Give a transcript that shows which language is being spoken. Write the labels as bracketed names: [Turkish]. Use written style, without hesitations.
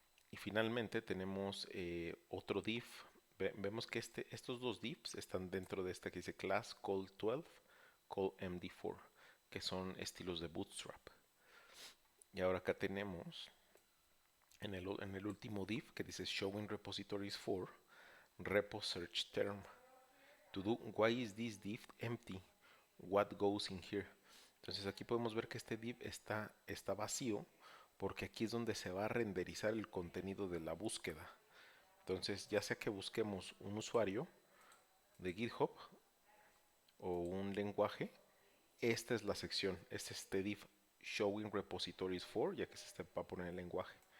[Spanish] Y finalmente tenemos otro div. Vemos que estos dos divs están dentro de esta que dice class call12, call md4, que son estilos de Bootstrap. Y ahora acá tenemos en el último div que dice [English] showing repositories for repo search term. To do, why is this div empty? What goes in here? [Spanish] Entonces aquí podemos ver que este div está vacío porque aquí es donde se va a renderizar el contenido de la búsqueda. Entonces ya sea que busquemos un usuario de GitHub o un lenguaje, esta es la sección, este div [English] showing repositories for, [Spanish] ya que se va a poner el lenguaje.